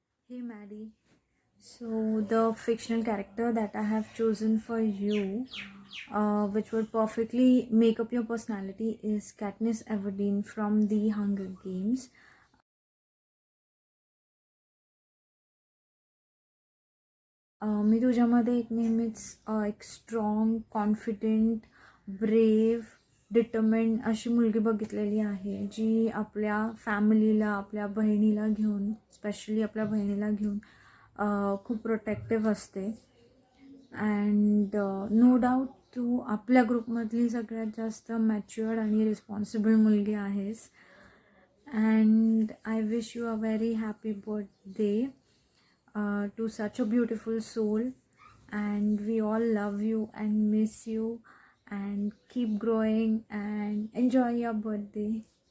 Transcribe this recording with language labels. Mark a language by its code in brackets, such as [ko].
[en] Hey Maddie. So the fictional character that I have chosen for you, which would perfectly make up your personality, is Katniss Everdeen from the Hunger Games. [mr] मी तुझ्यामध्ये एक नेहमीच एक strong, confident, brave, determined अशी मुलगी बघितलेली आहे, जी आपल्या फॅमिलीला, आपल्या बहिणीला घेऊन, स्पेशली आपल्या बहिणीला घेऊन खूप प्रोटेक्टिव्ह असते. [en] and no doubt [mr] तू आपल्या ग्रुपमधली सगळ्यात जास्त मॅच्युअर्ड आणि रिस्पॉन्सिबल मुलगी आहेस. [en] and I wish you a very happy birthday to such a beautiful soul, and we all love you and miss you, and keep growing and enjoy your birthday.